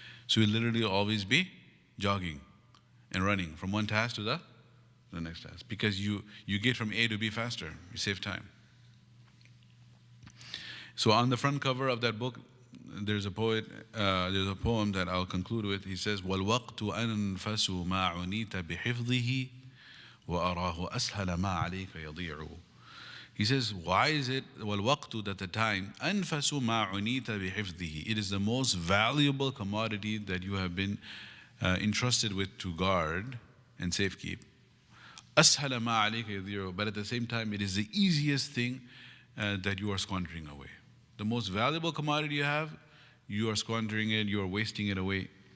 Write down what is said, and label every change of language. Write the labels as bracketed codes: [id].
[en] So you literally always be jogging and running from one task to the next task, because you get from A to B faster, you save time. So on the front cover of that book, there's a poem that I'll conclude with. He says, [ar] وَالْوَقْتُ أَنْفَسُ مَا عُنِيتَ بِحِفْظِهِ وَأَرَاهُ أَسْهَلَ مَا عَلَيْكَ يَضِيعُ. [en] He says, why is it, وَالْوَقْتُ, that the time, [ar] أَنْفَسُ مَا عُنِيتَ بِحِفْظِهِ, [en] it is the most valuable commodity that you have been entrusted with to guard and safekeep. [ar] أَسْهَلَ مَا عَلَيْكَ يَضِيعُ, [en] but at the same time, it is the easiest thing that you are squandering away. The most valuable commodity you have, you are squandering it, you are wasting it away.